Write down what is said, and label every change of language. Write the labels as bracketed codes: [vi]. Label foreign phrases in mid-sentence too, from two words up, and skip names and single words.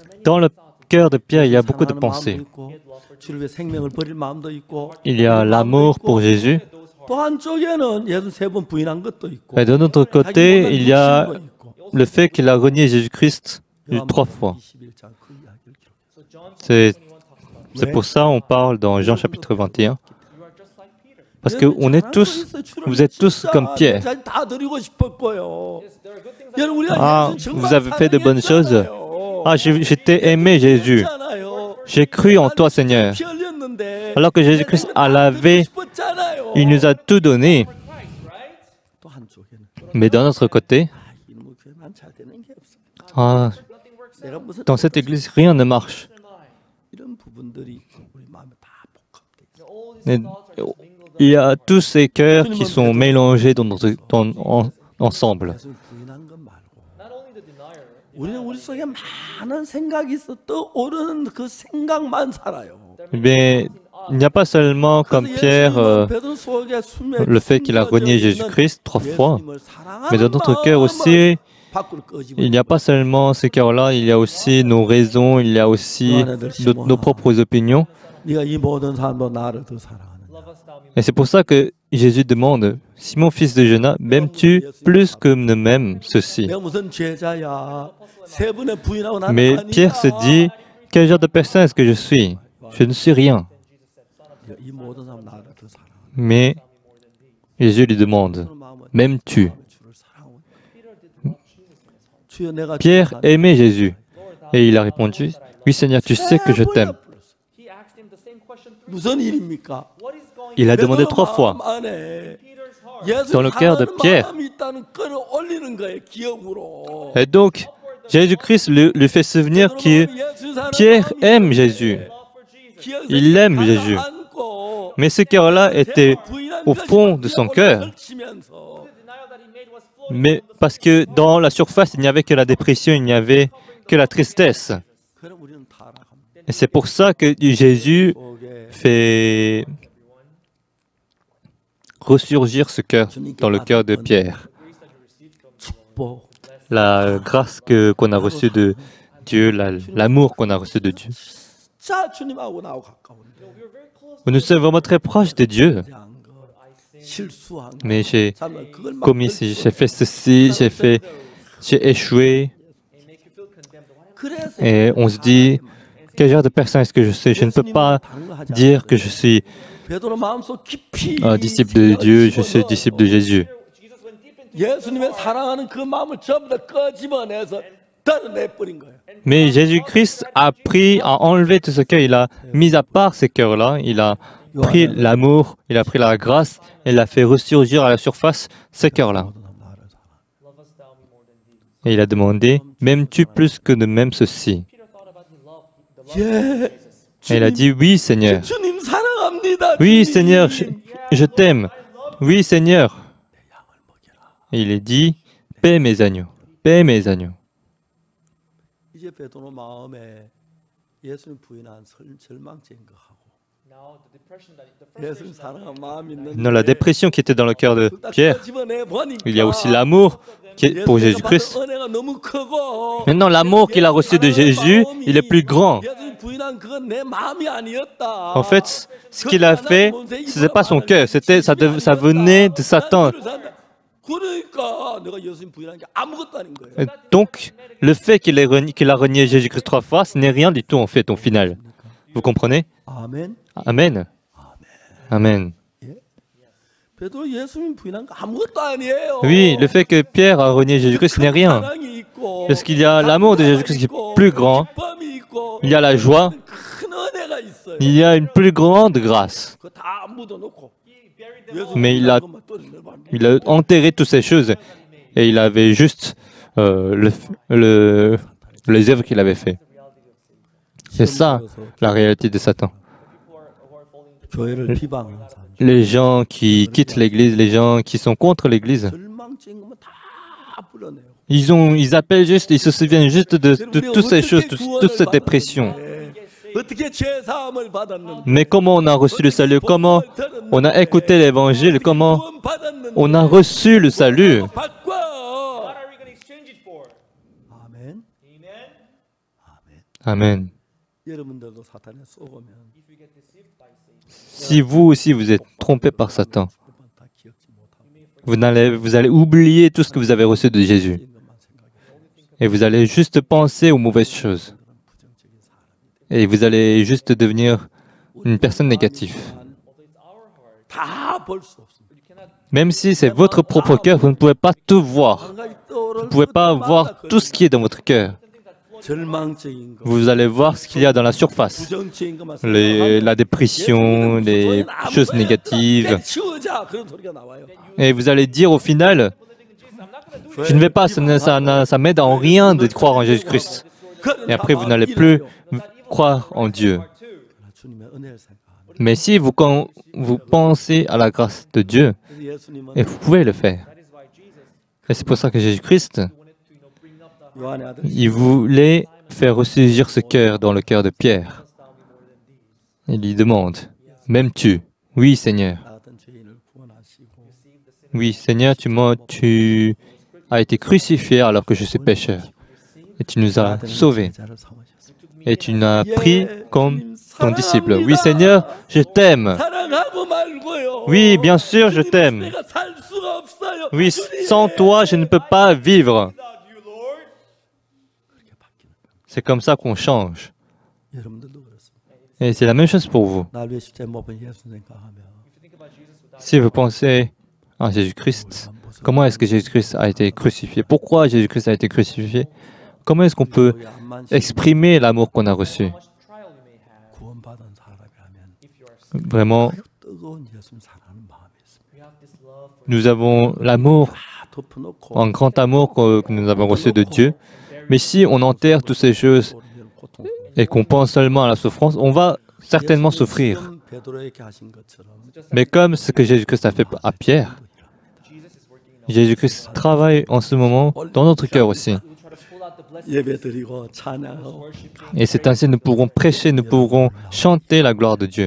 [fr] Dans le cœur de Pierre, il y a beaucoup de [ko] 사랑하는 마음도 [fr] pensées. [ko] 있고, 주를 위해 생명을 버릴 마음도 있고, [fr] Il y a l'amour pour Jésus. [ko] 또 한쪽에는 예수 세 번 부인한 것도 있고, [fr] Et de notre côté, [ko] 자기보다 [fr] il y a [ko] 욕심도 있고. [fr] le fait qu'il a renié Jésus-Christ 3 fois. [ko] 21장 그 이야기를 기록했어요. [en] So John [fr] C'est [en] 21 talks about [fr] c'est pour ça qu'on parle dans Jean chapitre 21. [en] you are just like Peter. [fr] Parce que on est tous, vous êtes tous comme Pierre. [ko] 다 드리고 싶었고요. [en] Yes, there are good things [ko] 여러분, 우리가 Ah, 예수님 정말 [fr] vous avez fait de bonnes choses. [ko] 사랑했잖아요. [fr] Ah, je t'ai aimé, Jésus. [ko] 했잖아요. [fr] J'ai cru en toi, Seigneur. [ko] 피 흘렸는데 [fr] Alors que Jésus-Christ a lavé, [ko] 싶었잖아요. [fr] il nous a tout donné. [en] Christ, right? [ko] 또 한쪽에는 [fr] Mais d'un autre côté, [ko] 이놈의 교회만 잘 되는 게 없어. ah, [en] Nothing works [ko] 내가 무슨 [fr] dans cette église, rien ne marche. [en] in life. [ko] 이런 부분들이 우리 마음에 다 복합돼 있어. [en] All these [fr] Mais [en] thoughts are just mingled up. [fr] il y a tous ces cœurs qui sont mélangés ensemble. [ko] 예수 부인한 것 말고 [en] Not only the denier, [ko] 우리는 우리 속에 많은 생각이 있어 떠오르는 그 생각만 살아요. [fr] Mais il n'y a pas seulement comme Pierre le fait qu'il a renié Jésus-Christ 3 fois, mais dans notre cœur aussi, il n'y a pas seulement ce cœur-là, il y a aussi nos raisons, il y a aussi nos propres opinions. [ko] 네가 이 모든 사람도 나를 더 사랑하는. [en] love us thou me [fr] Et c'est pour ça que Jésus demande, Simon, fils de Jonas, m'aimes-tu plus que ne m'aime ceci? [ko] 내가 무슨 죄자야? 세 번에 부인하고 나는 [fr] Mais Pierre se dit, quel genre de personne est-ce que je suis? Je ne suis rien. [ko] 이 모든 사람 나를 더 사랑하는. [fr] Mais Jésus lui demande, m'aimes-tu? [ko] 주를 사랑하고. 주여 내가 [fr] Pierre [ko] 주를 [fr] aimait Jésus. Et il a répondu, oui Seigneur, tu sais que je t'aime. [en] He asked him the same question three [ko] 무슨 일입니까? [en] What is going [fr] Il a demandé [ko] 베드로 [fr] 3 fois. [ko] 마음 안에 [en] Peter's heart? [ko] 예수 [fr] Dans le cœur de [ko] 사랑하는 [fr] Pierre. [ko] 마음이 있다는 걸 올리는 거예요. 기억으로. [fr] Et donc, Jésus-Christ lui fait souvenir que Pierre aime Jésus. [en] Love for Jesus. [ko] 기억에서 [fr] Il aime Jésus. [ko] 가라앉고 [fr] Mais ce cœur-là était au fond de son cœur. [ko] 걸치면서 [en] The denial that he made was flowing [fr] Mais parce que dans la surface, il n'y avait que la dépression, il n'y avait que la tristesse. [ko] 그럼 우리는 타락합니다. [fr] Et c'est pour ça que Jésus [ko] 속에 [fr] fait ressurgir ce cœur dans le cœur de Pierre. [ko] 축복, [fr] La grâce qu'on a reçue de Dieu, l'amour qu'on a reçu de Dieu. [ko] 진짜 주님하고 나하고 가까운데 [en] We were very close. [fr] Nous sommes vraiment très proches de Dieu. [ko] 한 거, 실수한 거, [fr] Mais j'ai [ko] 참 그걸 막 [fr] commis ci, j'ai fait ceci, j'ai échoué. [en] And make you feel condemned. Why am [ko] 그래서 [fr] Et on se dit, quel genre de personne est-ce que je suis? Je ne peux pas dire que je suis [ko] 베드로 마음속 깊이 [fr] un disciple de Dieu, je suis disciple de Jésus. [en] Jesus went deep into [ko] 예수님의 사랑하는 그 마음을 전부 다 꺼집어내서 덜어내버린 거예요. [fr] Mais Jésus-Christ a enlevé tout ce cœur, il a mis à part ces cœurs-là, il a pris l'amour, il a pris la grâce, et il a fait ressurgir à la surface ces cœurs-là. [en] love us thou me more than these. [fr] Et il a demandé, m'aimes-tu plus que de même ceci? [en] Peter thought about his love, the love of [ko] 예, [en] Jesus. [fr] Et il a dit, oui Seigneur, [ko] 주님 사랑합니다. [fr] oui [ko] 주님. [fr] Seigneur, je t'aime, oui Seigneur. Et il est dit, paie mes agneaux, paie mes agneaux. [ko] 이제 베드로 마음에 예수님 부인한 절망적인 거 하고 [en] Now the depression that the [ko] 예수님 [en] frustration that [ko] 사랑한 마음이 있는데 [fr] Dans la dépression qui était dans le cœur de [ko] 그걸 다 [fr] Pierre, [ko] 꺼집어내 보니까 [fr] il y a aussi l'amour qui est pour [ko] 예수님과 [fr] Jésus-Christ. [ko] 받은 은혜가 너무 크고 [fr] Maintenant, l'amour qu'il a reçu de Jésus, il est plus grand. [ko] 예수님 부인한 그건 내 마음이 아니었다. [fr] En fait, ce qu'il a fait, ce n'est pas son cœur, ça venait de Satan. [ko] 그러니까 내가 예수님 부인한 게 아무것도 아닌 거예요. [fr] Donc, le fait qu'il a renié Jésus-Christ 3 fois, ce n'est rien du tout en fait au final. Vous comprenez? [ko] 아멘. [fr] Amen. Amen. [ko] 베드로 예수님 부인한 거 아무것도 아니에요. [fr] Oui, le fait que Pierre a renié Jésus-Christ, ce n'est rien. [ko] 사랑이 있고, [fr] Parce qu'il y a l'amour de Jésus-Christ qui est plus grand, [ko] 기쁨이 있고, [fr] il y a la joie, [ko] 큰 은혜가 있어요. [fr] il y a une plus grande grâce. [ko] 그거 다 묻어놓고 [fr] Mais il a enterré toutes ces choses et il avait juste les œuvres qu'il avait fait. C'est ça la réalité de Satan. [ko] 교회를 비방하는 사람. [fr] Les gens qui quittent l'Église, les gens qui sont contre l'Église, [ko] 절망적인 거면 다 불러내요. [fr] ils appellent juste, ils se souviennent juste de toutes ces choses, toute cette dépression. [ko] 어떻게 죄 사함을 받았는데, [fr] Mais comment on a reçu le salut? Comment on a écouté l'Évangile? Comment [ko] 구원 받았는데, [fr] on a reçu le salut? [en] What [ko] 바꿔. [en] are we going to exchange it for? [ko] 아멘. [fr] Amen. Amen. [ko] 여러분들도 사탄에 쏘면 [en] If we get deceived by Satan, [fr] Si vous aussi vous êtes trompé par Satan, [ko] 다 기억지 못하고 [fr] vous allez oublier tout ce que vous avez reçu de Jésus. [ko] 것만 생각해. [fr] Et vous allez juste penser aux mauvaises choses. [ko] 부정적인 사람이 돼. [fr] Et vous allez juste devenir une personne négative. [en] although it's our heart, [ko] 다 볼 수 없습니다. [en] but you cannot. [fr] Même si c'est votre propre cœur, vous ne pouvez pas tout voir. [ko] 한 가지 떠오를 [fr] Vous ne pouvez pas voir tout ce qui est dans votre cœur. [ko] 절망적인 거, [fr] Vous allez voir ce qu'il y a dans la surface. [ko] 부정적인 것만 [fr] La dépression, les choses négatives. [ko] 치우자 그런 소리가 나와요. [fr] Et vous allez dire au final, je ne vais pas, ça m'aide en rien de croire en Jésus-Christ. Et après, vous n'allez plus croire en Dieu. [ko] 주님의 은혜를 생각하는. [fr] Mais si quand vous pensez à la grâce de Dieu, [ko] 그래서 예수님은 [fr] et vous pouvez le faire. [en] That is why Jesus [fr] Et c'est pour ça que Jésus-Christ, [en] wanted to, bring up the [ko] 요한의 아들 [fr] il voulait faire ressurgir ce cœur dans le cœur de Pierre. Il lui demande, m'aimes-tu? Oui, Seigneur. [ko] 같은 죄인을 구원하시고 [fr] Oui, Seigneur, tu as été crucifié alors que je suis pécheur. Et tu nous as sauvés. [ko] 제자를 삼으셨어요. [fr] Et tu nous as pris comme ton disciple. Oui, Seigneur, je t'aime. [ko] 사랑하고 말고요. [fr] Oui, bien sûr, je t'aime. [ko] 내가 살 수가 없어요. [fr] Oui, sans toi, je ne peux pas vivre. C'est comme ça qu'on change. [ko] 여러분들도 그렇습니다. [fr] Et c'est la même chose pour vous. [ko] 날 위해 십자가에 못 박힌 예수 생각하면 [fr] Si vous pensez à Jésus-Christ, comment est-ce que Jésus-Christ a été crucifié? Pourquoi Jésus-Christ a été crucifié? Comment est-ce qu'on peut exprimer l'amour qu'on a reçu? [en] much trial you may have [ko] 구원받은 사람이라면 [en] if you are saved. [fr] Vraiment, [ko] 뜨거운 예수님 사랑하는 마음이 있습니다. [en] You have this love for [fr] nous avons l'amour, [ko] 다 덮어놓고 [fr] un grand amour que nous avons reçu de Dieu. Mais si on enterre toutes ces choses [ko] 우리를 고통. [fr] et qu'on pense seulement à la souffrance, on va certainement souffrir. [ko] 지금 베드로에게 하신 것처럼 [fr] Mais comme ce que Jésus-Christ a fait à Pierre, [en] Jesus is working in us. [fr] Jésus-Christ travaille en ce moment dans notre cœur aussi. [en] We try to pull out the blessing, [ko] 예배드리고 찬양하고 [en] worshiping. [fr] Et c'est ainsi que nous pourrons prêcher, nous pourrons chanter la gloire de Dieu.